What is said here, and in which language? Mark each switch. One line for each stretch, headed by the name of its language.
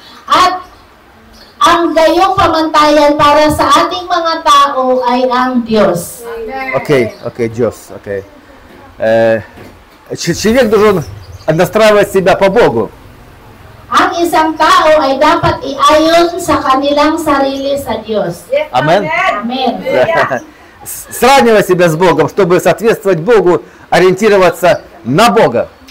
Filipino: At ang gayong pamantayan para sa ating mga tao ay ang Diyos.
English: Окей, Джос, окей.
Russian: Человек должен настраивать себя по Богу.
Filipino: Ang isang tao ay dapat iayon sa kanilang sarili sa Diyos.
English: Amen. Amen.
Russian: Сравнивать себя с Богом, чтобы соответствовать Богу, ориентироваться на Бога.